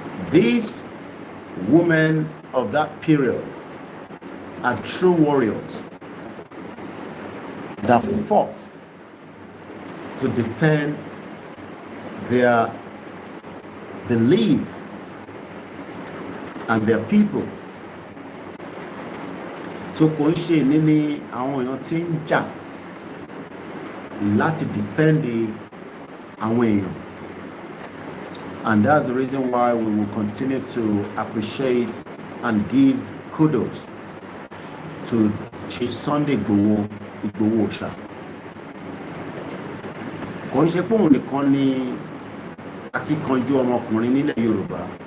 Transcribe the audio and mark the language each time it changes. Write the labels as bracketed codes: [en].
[en] These women of that period are true warriors that fought to defend their beliefs and their people. [yo] So kò ń ṣe ní àwọn èèyàn tí ń jà láti defend àwọn èèyàn. [en] And that's the reason why we will continue to appreciate and give kudos to Chief Sunday Igboho Osha. [yo] Kò ń ṣe pé òun nìkan ni akíkanjú ọmọkùnrin nílẹ̀ Yorùbá.